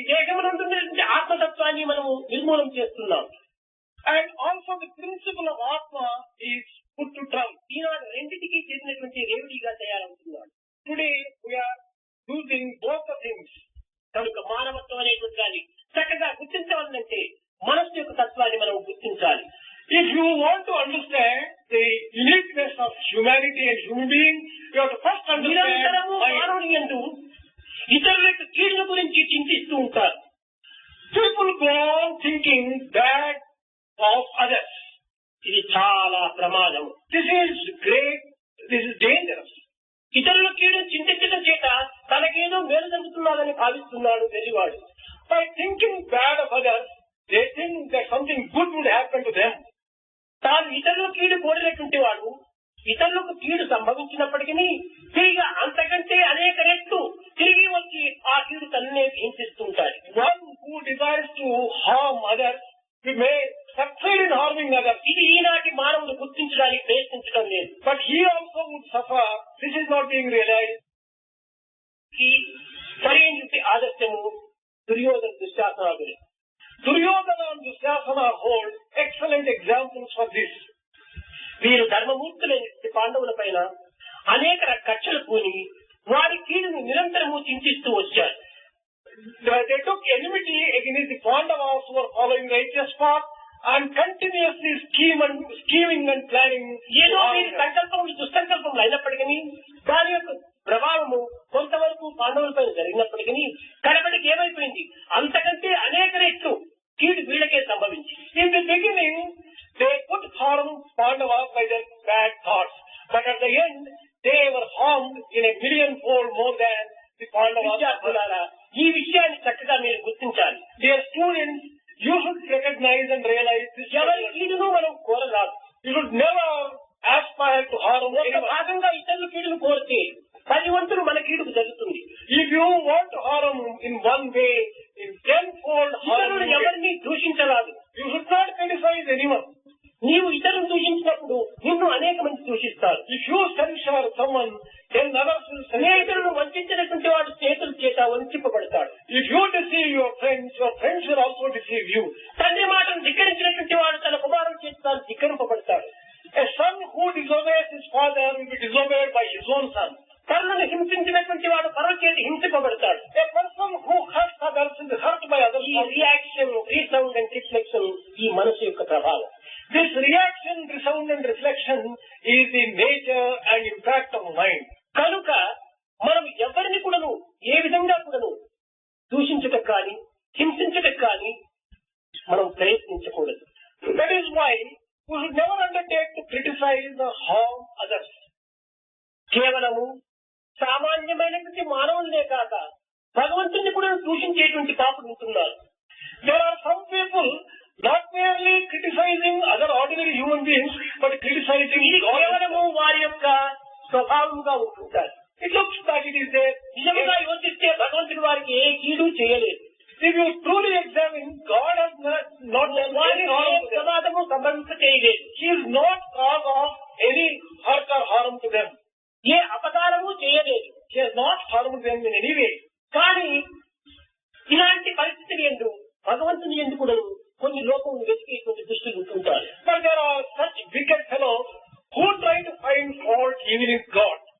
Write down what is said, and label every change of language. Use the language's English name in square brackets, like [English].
[Telugu] దేహమునందున్నటువంటి ఆత్మతత్వాన్ని మనము నిర్మూలన చేస్తున్నాం. [English] and also the principle of Atma is put to trial. [Telugu] ఈనాడు రెండింటికి చెందినటువంటి రేవడిగా తయారవుతున్నాడు. [English] Today we are losing both the things. [Telugu] కనుక మానవత్వం అనేటువంటి దాన్ని చక్కగా గుర్తించవాలంటే మనస్సు యొక్క తత్వాన్ని మనం గుర్తించాలి. [English] If you want to understand the uniqueness of humanity and human being, you have to first understand [Telugu] నిరంతరము మానవుని యందు ఇతరుల యొక్క కీడుల గురించి చింతిస్తూ ఉంటారు. [English] people go on thinking bad of others. [Telugu] ఇది చాలా ప్రమాదం. [English] This is great, this is dangerous. [Telugu] ఇతరుల కీడు చింతించడం చేత తనకేదో మేలు జరుగుతున్నదని భావిస్తున్నాడు వెర్రివాడు. [English] By thinking bad of others, they think that something good would happen to them. [Telugu] తాను ఇతరుల కీడు కోరినటువంటి వాడు ఇతరులకు కీడు సంభవించినప్పటికీ తిరిగి అంతకంటే అనేక రెట్లు తిరిగి వచ్చి ఆ కీడు తన్నే హింసిస్తుంటాడు. [English] One who desires to harm others, he may succeed in harming others. [Telugu] ఇది ఈనాటి మానవుడు గుర్తించడానికి ప్రయత్నించడం లేదు. [English] But he also would suffer. This is not being realized. [Telugu] ఈ సరైనటువంటి ఆదర్శము Duryodhana దుశ్శాసనాదులు. [English] Duryodhana and Dusyasana hold excellent examples for this. [Telugu] వీరు ధర్మమూర్తులైన పాండవుల పైన అనేక కక్షలు పూని వారి కీడును నిరంతరము చింతిస్తూ వచ్చారు. [English] They took enmity against the Pandavas who were following the righteous path and continuously scheming and planning. [Telugu] ఏదో వీరి సంకల్పములు దుస్సంకల్పములు అయినప్పటికీ దాని యొక్క ప్రభావము కొంతవరకు పాండవుల పైన జరిగినప్పటికీ కడపడికి ఏమైపోయింది, అంతకంటే అనేక రెట్లు కీడు వీళ్ళకే సంభవించి. [English] In the beginning, they could harm Pandavas by their bad thoughts, but at the end, they were harmed in a millionfold more than the Pandavas. [Telugu] విద్యార్థులారా, ఈ విషయాన్ని చక్కగా మీరు గుర్తించాలి. [English] Dear students, you should recognize and realize this. [Telugu] ఎవరి కీడును మనం కోరరాదు. [English] You should never aspire to harm [Telugu] ఒక [English] anyone. [Telugu] భాగంగా ఇతరుల కీడును కోరితే 10 వంతులు మన కీడుకు జరుగుతుంది. [English] If you want to harm in one way, in tenfold harm, [Telugu] ఇతరులు ఎవరిని దూషించరాదు. [English] you should not criticize anyone. [Telugu] నీవు ఇతరులను దూషించినప్పుడు నిన్ను అనేక మంది దూషిస్తారు. [English] If you censure someone, then others will censure. [Telugu] స్నేహితులను వంచినటువంటి వాడు స్నేహితుల చేత వంచింపబడతాడు. [English] If you deceive your friends will also deceive you. [Telugu] తండ్రి మాటను ధిక్కరించినటువంటి వాడు తన కుమారుల చేత తాను ధిక్కరింపబడతాడు. [English] A son who disobeys his father will be disobeyed by his own son. [Telugu] పరులను హింసించినటువంటి వాడు పరుల చేత హింసింపబడతాడు. [English] A person who hurts others will be hurt by others. [Telugu] ఈ [English] reaction, resound and reflection [Telugu] ఈ మనసు యొక్క ప్రభావం. [English] This reaction, resound and reflection is the nature and impact of mind. [Telugu] కనుక మనం ఎవరిని కూడాను ఏ విధంగా కూడాను దూషించటం కానీ హింసించటం కానీ మనం ప్రయత్నించకూడదు. [English] That is why we should never undertake to criticize or harm others. [Telugu] కేవలము సామాన్యమైనటువంటి మానవులనే కాక భగవంతుని కూడా దూషించేటువంటి పాపులు ఉంటున్నారు. [English] There are some people not merely criticizing other ordinary human beings, but criticizing [Telugu] ఇది [English] God. [Telugu] కేవలము వారి యొక్క స్వభావంగా ఉంటుంటారు. [English] It looks like it is there. [Telugu] నిజంగా యోచిస్తే భగవంతుడు వారికి ఏ కీడు చేయలేదు. [English] If you truly examine, God has not done [Telugu] వారి [English] any harm to them. [Telugu] ప్రమాదము సంభవింప చేయలేదు. [English] He is not cause of any hurt or harm to them. [Telugu] ఏ అపకారము చేయలేదు. [English] He has not harmed them in any way. [Telugu] కానీ ఇలాంటి పరిస్థితులు ఎందు భగవంతుని ఎందు కూడా కొన్ని లోకములు వెతికేటువంటి దృష్టిలు ఉంటుంటారు. [English] But there are such wicked fellows who try to find fault even in God.